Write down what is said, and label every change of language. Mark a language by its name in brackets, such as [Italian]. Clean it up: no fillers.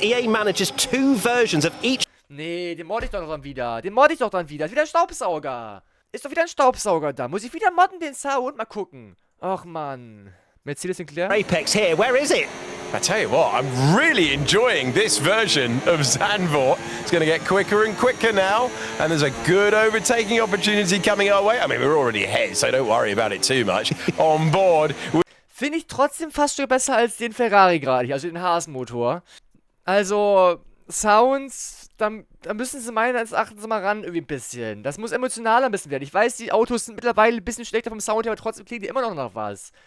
[English] EA manages 2 versions of each... [German] Nee, den modde ich doch dann wieder. Ist wieder ein Staubsauger. Ist doch wieder ein Staubsauger da. Muss ich wieder modden den Sound? Mal gucken. Ach, Mann. Mercedes Sinclair? [English] Apex here, where is it? I tell you what, I'm really enjoying this version of Zandvoort. It's going to get quicker and quicker now, and there's a good overtaking opportunity coming our way. I mean, we're already ahead, so don't worry about it too much. On board. [German] Finde ich trotzdem fast schon besser als den Ferrari gerade hier, also den Haas-Motor. Also, Sounds... Da müssen sie meines Erachtens mal ran, irgendwie ein bisschen. Das muss emotionaler ein bisschen werden. Ich weiß, die Autos sind mittlerweile ein bisschen schlechter vom Sound her, aber trotzdem klingen die immer noch nach was.